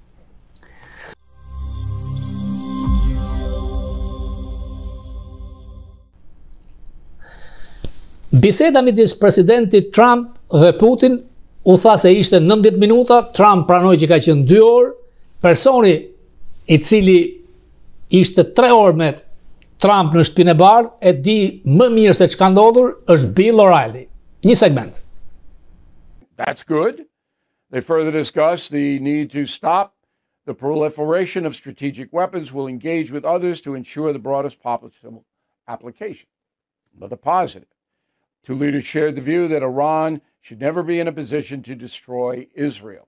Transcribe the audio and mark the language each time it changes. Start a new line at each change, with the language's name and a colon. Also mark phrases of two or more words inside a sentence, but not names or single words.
Albanian: Biseda midis presidentit Trump dhe Putin u tha se ishte 90 minuta, Trump pranoi që ka qenë 2 orë, personi i cili ishte 3 orë me Trump në shtëpinë e bardhë e di më mirë se çka ndodhur është Bill O'Reilly. Një segment.
English: That's good. They further discuss the need to stop the proliferation of strategic weapons, will engage with others to ensure the broadest possible application. But the positive. Two leaders shared the view that Iran should never be in a position to destroy Israel.